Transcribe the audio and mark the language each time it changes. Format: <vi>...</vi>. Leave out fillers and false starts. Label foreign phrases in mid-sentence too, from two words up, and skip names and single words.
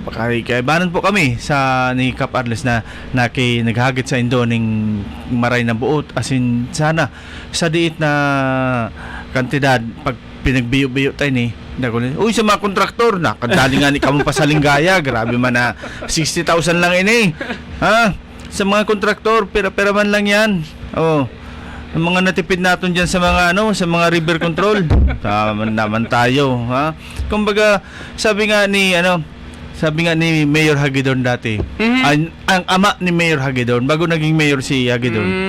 <bik>Kaibanan po kami sa ni Cap Arles na naghagit sa Indo ning maray na buot, as in sana sa diit na kantidad pag pinagbiyo-biyo tayo ni uy, sa mga kontraktor na kadali nga ni kamong pasalingaya, grabe man na 60,000 lang ini.</bik> <tl>Sa mga kontraktor, pera man lang yan. Ang mga natipid natin dyan sa mga sa mga river control. Tama naman tayo, Kumbaga, sabi nga ni Mayor Hagedorn dati. Ang ama ni Mayor Hagedorn bago naging mayor si Hagedorn.</tl>